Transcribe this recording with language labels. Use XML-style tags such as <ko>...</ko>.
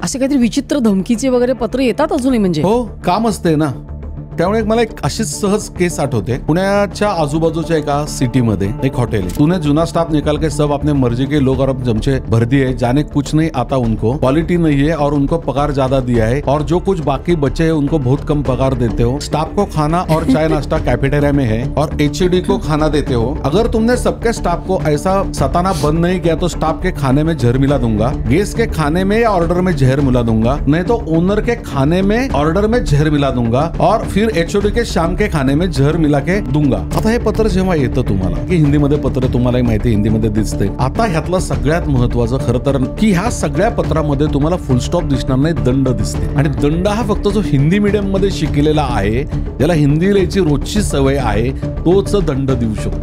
<mr>असे काहीतरी विचित्र धमकीचे वगैरे पत्र येतात अजूनही म्हणजे? हो, काम असते ना. त्यामुळे मला एक अशीच सहज केस आठवते. पुण्याच्या आजूबाजूच्या एका सिटीमध्ये एक हॉटेल है.</mr> <hi>तूने जुना स्टाफ निकाल के सब अपने मर्जी के लोग और जमचे भर दिए, जाने कुछ नहीं आता उनको, क्वालिटी नहीं है और उनको पगार ज्यादा दिया है और जो कुछ बाकी बचे हैं उनको बहुत कम पगार देते हो. स्टाफ को खाना और चाय नाश्ता कैफेटेरिया में है और HOD को खाना देते हो. अगर तुमने सबके स्टाफ को ऐसा सताना बंद नहीं किया तो स्टाफ के खाने में जहर मिला दूंगा, गेस्ट के खाने में या ऑर्डर में जहर मिला दूंगा, नहीं तो ओनर के खाने में ऑर्डर में जहर मिला दूंगा और फिर HOD के शाम के खाने में जहर मिला के दूंगा.</hi> <mr>आता हे पत्र जेव्हा येतं तुम्हाला, की हिंदीमध्ये पत्र तुम्हालाही माहिती हिंदीमध्ये दिसते. आता ह्यातलं सगळ्यात महत्वाचं खरं तर की ह्या सगळ्या पत्रामध्ये तुम्हाला फुल स्टॉप दिसणार नाही, दंड दिसते. आणि दंड हा फक्त जो हिंदी मीडियम मध्ये शिकलेला आहे, ज्याला हिंदी लिहायची रोजची सवय आहे, तोच दंड देऊ शकतो.</mr>